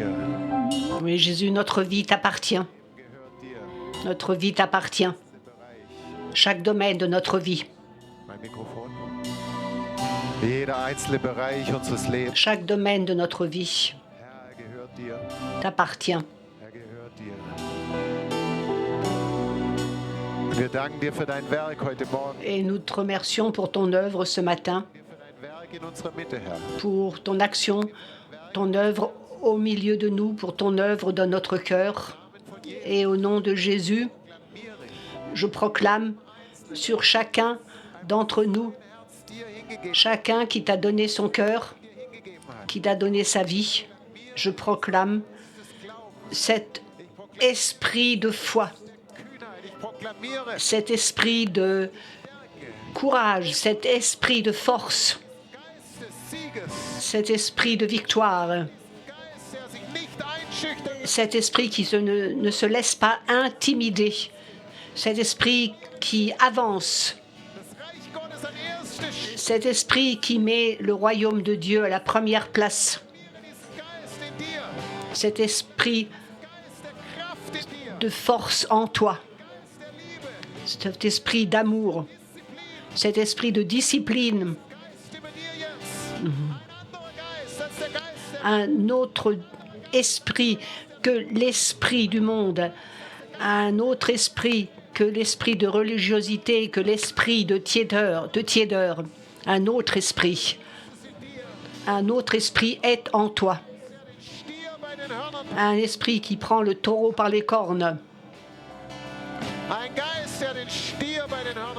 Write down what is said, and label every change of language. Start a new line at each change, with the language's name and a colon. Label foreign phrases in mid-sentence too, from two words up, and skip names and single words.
French: Oui, Jésus, notre vie t'appartient. Notre vie t'appartient. Chaque domaine de notre vie.
German: Mein Mikrofon. Jeder einzelne Bereich unseres Lebens.
French: Chaque domaine de notre vie
German: Herr, gehört dir.
French: t'appartient.
German: Er gehört dir. Wir danken dir für dein Werk heute Morgen.
French: Et nous te remercions pour ton œuvre ce matin,
German: Für dein Werk in unserer Mitte, Herr.
French: pour ton action, ton œuvre au milieu de nous, pour ton œuvre dans notre cœur. Et au nom de Jésus, Je proclame sur chacun d'entre nous,
German: dir hingegeben
French: chacun qui t'a donné son cœur,
German: hat.
French: qui t'a donné sa vie. Je proclame cet esprit de foi,
German: Kühnheit, ich proklamiere
French: cet esprit de courage, cet esprit de force,
German: Geist des Sieges,
French: cet esprit de victoire,
German: Geist, der sich nicht einschüchtert,
French: cet esprit qui ne se laisse pas intimider, cet esprit qui avance,
German: das Reich Gottes an erste Stelle.
French: cet esprit qui met le royaume de Dieu à la première place,
German: Geist in dir,
French: cet esprit
German: Geist der Kraft in dir,
French: de force en toi,
German: Geist der Liebe,
French: cet esprit d'amour, cet esprit de discipline,
German: stimme dir jetzt. Ein anderer Geist als der Geist der
French: un autre esprit que l'esprit du monde, un autre esprit que l'esprit de religiosité, que l'esprit de tiédeur, un autre esprit est en toi,
German: Stier bei den Hörnern,
French: un esprit qui prend le taureau par les cornes,
German: ein Geist, der den Stier bei den Hörnern.